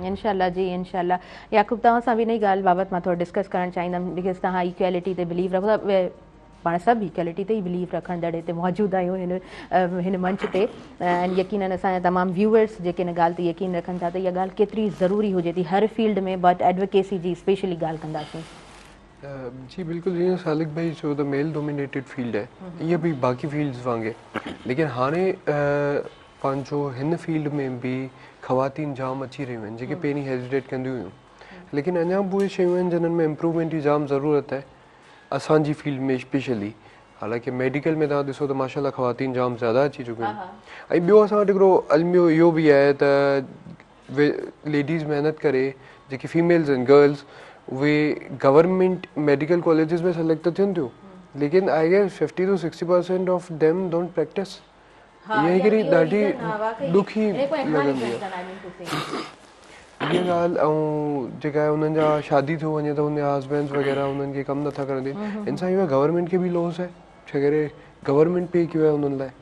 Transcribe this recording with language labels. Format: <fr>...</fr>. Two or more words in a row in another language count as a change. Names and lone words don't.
<sd>इंशाल्लाह जी इंशाल्लाह। याकूब, तव्हां सां बि इन ॻाल्हि बाबति मां थोरो डिस्कस करणु चाहींदमि, बिकॉज़ तव्हां इक्वेलिटी ते बिलीव रखो था, पाण सभु इक्वेलिटी ते ई बिलीव रखण दड़े ते मौजूदु आहियूं हिन मंच ते। ऐं यकीनन असांजा तमामु व्यूअर्स जेके हिन ॻाल्हि ते यकीन रखनि था त इहा ॻाल्हि केतिरी ज़रूरी हुजे थी हर फील्ड में,</sd> <en>but advocacy</en> <sd>जी स्पेशली ॻाल्हि कंदासीं। जी बिल्कुल, जीअं सालिक भाई चयो त</sd> <en>male dominated field</en> <sd>है,</sd> <hi>ये भी</hi> <sd>बाकी फील्ड्स वांगुरु, लेकिन हाणे पंहिंजो हिन फील्ड में भी ख़वातीन जाम अची रहियूं आहिनि जेके पहिरीं हेजिटेट कंदियूं हुयूं, लेकिन अञा बि उहे शयूं आहिनि जिन्हनि में इम्प्रूवमेंट जी जाम ज़रूरत आहे असांजी फील्ड में स्पेशली। हालांकि मेडिकल में तव्हां ॾिसो त माशाल्लाह ख़वातीन जाम ज़्यादा अची चुकियूं आहिनि। ऐं ॿियो असां वटि हिकिड़ो अलमियो इहो बि आहे त लेडीज़ महिनत करे, जेकी फीमेल्स आहिनि, गर्ल्स, उहे</sd> <en>government medical colleges</en> <sd>में सेलेक्ट त थियनि थियूं, लेकिन</sd> <en>I guess 50 to 60% of them don't practice.</en> <sd>इहा हिकिड़ी ॾाढी ॾुखी लॻंदी आहे इहा ॻाल्हि। ऐं जेका आहे उन्हनि जा शादी थियो वञे त उनजा हस्बैंड्स वग़ैरह उन्हनि खे कमु नथा करण ॾियनि। इन सां इहो गवर्नमेंट खे बि लॉस आहे, छा करे गवर्नमेंट पे कयो आहे उन्हनि लाइ।</sd>